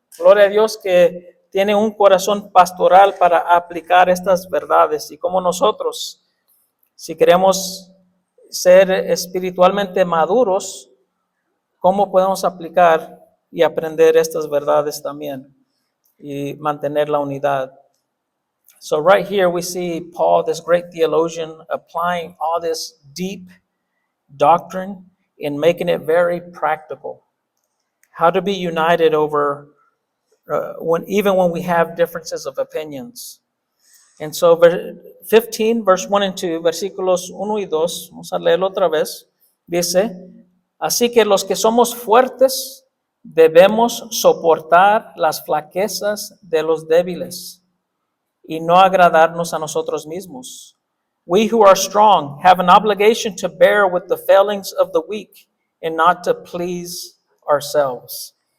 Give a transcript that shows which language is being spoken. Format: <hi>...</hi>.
<es>Gloria a Dios que tiene un corazón pastoral para aplicar estas verdades y como nosotros, si queremos ser espiritualmente maduros, ¿cómo podemos aplicar y aprender estas verdades también y mantener la unidad?</es> <en>So right here we see Paul, this great theologian, applying all this deep doctrine and making it very practical. How to be united over even when we have differences of opinions. And so 15, verse 1 and 2,</en> <es>versículos 1 y 2, vamos a leerlo otra vez, dice, así que los que somos fuertes debemos soportar las flaquezas de los débiles y no agradarnos a nosotros mismos.</es> <en>We who are strong have an obligation to bear with the failings of the weak and not to please ourselves.</en>